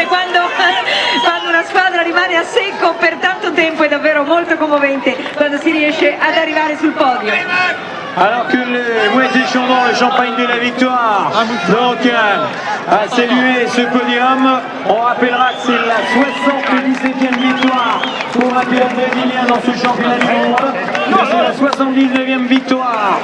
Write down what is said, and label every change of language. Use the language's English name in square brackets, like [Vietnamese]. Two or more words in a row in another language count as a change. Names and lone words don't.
[Italian] Quando una squadra rimane a secco per tanto tempo è davvero molto commovente quando si riesce ad arrivare sul podio. [French] Alors que les moitiés chandons le champagne de la victoire donc a salué ce podium, on rappellera que c'est la 77e victoire pour un pilote brésilien dans ce championnat du monde, c'est la 79e victoire.